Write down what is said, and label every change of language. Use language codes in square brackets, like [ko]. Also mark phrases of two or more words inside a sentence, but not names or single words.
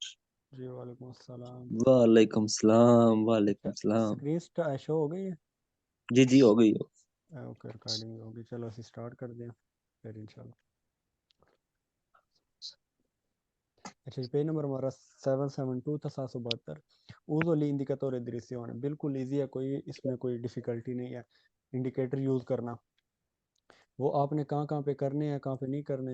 [hi] जी [ar] وعليكم السلام. وعليكم سلام وعليكم سلام. [hi] स्क्रीन शो हो गई है। जी जी हो गई हो। ओके रिकॉर्डिंग होगी, चलो ਅਸੀਂ स्टार्ट कर दें फिर इंशाल्लाह। अच्छा जी, पेज नंबर हमारा 772 था, 772। [it] uso gli indicatori di direzione, [hi] बिल्कुल इजी है, कोई इसमें कोई डिफ़िकल्टी नहीं है। इंडिकेटर यूज़ करना, वो आपने कहाँ कहाँ पे करने हैं, कहाँ पे नहीं करने।